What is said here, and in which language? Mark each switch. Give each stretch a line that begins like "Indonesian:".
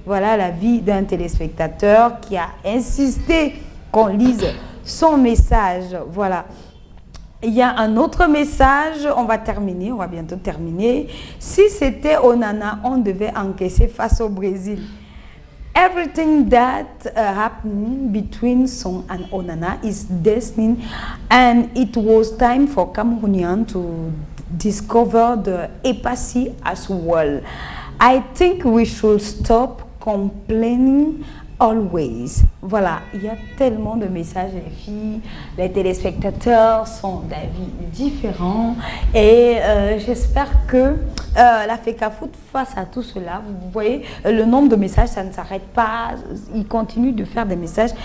French: Voilà l'avis d'un téléspectateur qui a insisté qu'on lise son message. Voilà. Il y a un autre message, on va bientôt terminer. Si c'était Onana, on devait encaisser face au Brésil.
English: Everything that happened between Song and Onana is destined, and it was time for Cameroonians to discover the empathy as well. I think we should stop complaining always.
French: Voilà, il y a tellement de messages, les filles, les téléspectateurs sont d'avis différents et j'espère que la FECAFOOT, face à tout cela, vous voyez, le nombre de messages, ça ne s'arrête pas, ils continuent de faire des messages.